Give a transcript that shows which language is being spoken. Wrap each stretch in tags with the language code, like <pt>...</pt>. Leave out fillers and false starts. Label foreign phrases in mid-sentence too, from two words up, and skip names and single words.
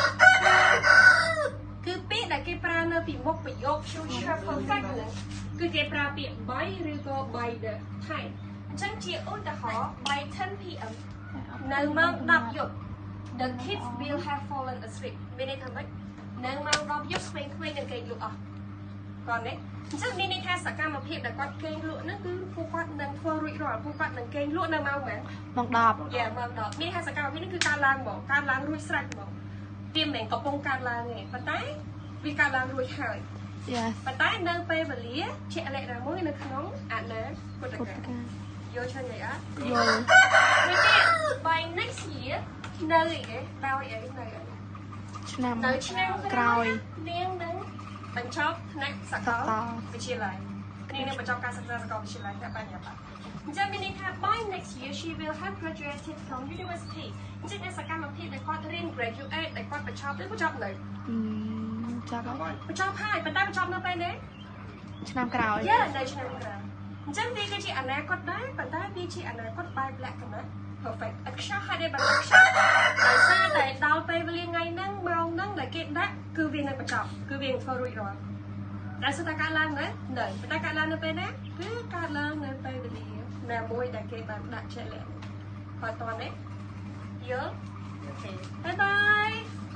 <km>គឺពាក្យដែលគេប្រើនៅពីមុខប្រយោគ</km> <en>future perfect</en> <km>ហ្នឹងគឺគេប្រើពាក្យ by ឬក៏</km> <en>by the time</en> <km>អញ្ចឹងជាឧទាហរណ៍</km> <en>by 10 pm</en> <km>នៅម៉ោង10យប់</km> <en>the kids will have fallen asleep</en> <km>មានន័យថាម៉េចនៅម៉ោង 10យប់ក្មេងៗនឹងគេងលក់អស់គាត់នេះអញ្ចឹងមានន័យថាសកម្មភាពដែលគាត់គេងលក់ហ្នឹងគឺពួកគាត់នឹងធ្វើរួចរាល់ពួកគាត់នឹងគេងលក់នៅម៉ោងម៉ានម៉ោង10យ៉ា ម៉ោង10មានថាសកម្មភាពនេះគឺកើតឡើងហ្មងកើតឡើងរួចស្រេចហ្មងវាមិនមែនកំពុងកើតឡើងទេប៉ុន្តែវាកើតឡើងរួចហើយ ប៉ុន្តែនៅពេលវេលាជាក់លាក់ណាមួយនៅក្នុងអនាគតកាលយល់ឆ្ងាយអត់យល់នេះ</km> <en>by next year</en> <km>នៅអីគេដោយអីនៅឆ្នាំក្រោយនាងនឹងបញ្ចប់ផ្នែកសាកលវិទ្យាល័យនាងនឹងបញ្ចប់ការសិក្សាសាកលវិទ្យាល័យតែបញ្ញត្តិអញ្ចឹងមានន័យថា</km> <en>by next year she will have graduated from university</en> <km>អញ្ចឹងសកម្មភាពដែលគាត់រៀន graduate ដែលគាត់បញ្ចប់នៅបញ្ចប់ហើយ ប៉ុន្តែបញ្ចប់នៅពេលនេះឆ្នាំក្រោយនៅឆ្នាំក្រោយអញ្ចឹងវាគឺជាអនាគតដែរប៉ុន្តែវាជាអនាគតបែបលក្ខណៈ perfect ឥតខ្ចោះហើយដែលបានខ្ចោះដោយសារតែដល់ពេលវេលាថ្ងៃហ្នឹងម៉ោងហ្នឹងដែលគេដាក់គឺវានឹងបញ្ចប់គឺវានឹងធ្វើរួចរាល់តែសុទ្ធតែកើតឡើងនៅប៉ុន្តែកើតឡើងនៅពេលណាគឺកើតឡើងនៅពេលវេលាណាមួយដែលគេបានដាក់ជាក់លាក់ហើយតោះនេះយល់អូខេបាយបាយ</km>